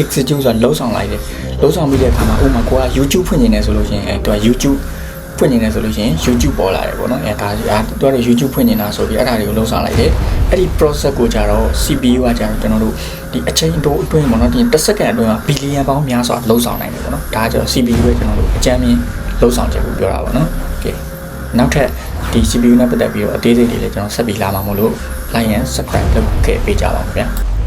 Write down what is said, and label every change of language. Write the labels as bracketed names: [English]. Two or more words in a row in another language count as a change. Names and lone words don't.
[Burmese] execute ဆိုတာလုံးဆောင်လိုက်တယ်လုံးဆောင်ပြီးတဲ့အခါမှာဥပမာကိုက YouTube ဖွင့်နေတယ်ဆိုလို့ရှိရင်သူက YouTube ဖွင့်နေတယ်ဆိုလို့ရှိရင် YouTube ပေါ်လာတယ်ပေါ့နော်ဒါသူကတော့ YouTube ဖွင့်နေတာဆိုပြီးအဲ့ဒါတွေကိုလုံးဆောင်လိုက်တယ်အဲ့ဒီ process ကိုကြတော့ CPU ကကြတော့ကျွန်တော်တို့ဒီအချိန်တိုအတွင်းပေါ့နော်ဒီတစ်စက္ကန့်အတွင်းမှာဘီလီယံပေါင်းများစွာလုံးဆောင်နိုင်တယ်ပေါ့နော်ဒါကကြတော့ CPU ရဲ့ကျွန်တော်တို့အကြမ်းမြင်လုံးဆောင်ချက်ကိုပြောတာပေါ့နော်โอเคနောက်ထပ်ဒီ CPU နဲ့ပတ်သက်ပြီးတော့အသေးစိတ်တွေလည်းကျွန်တော်ဆက်ပြီးလာမှာမို့လို့ like and subscribe လုပ်ခဲ့ပေးကြပါဦးခင်ဗျာ